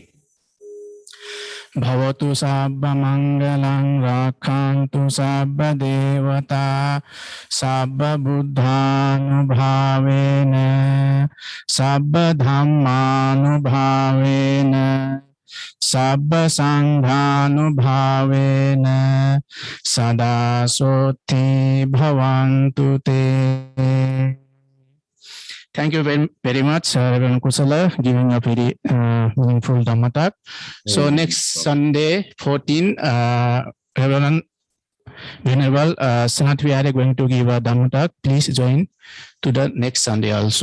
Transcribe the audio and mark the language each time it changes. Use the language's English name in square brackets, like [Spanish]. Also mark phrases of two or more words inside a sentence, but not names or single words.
[Pali] Bhavatu sabba mangalang rakhantu sabba devata sabba buddhanubhavena sabba dhammanubhavena sabba sanghanubhavena sada soti bhavantu te. [English] Thank you very much, Reverend Kusala, giving a very meaningful Dhamma talk. So next Sunday, 14, Reverend Venerable Sanat Vihara going to give a Dhamma talk. Please join to the next Sunday also.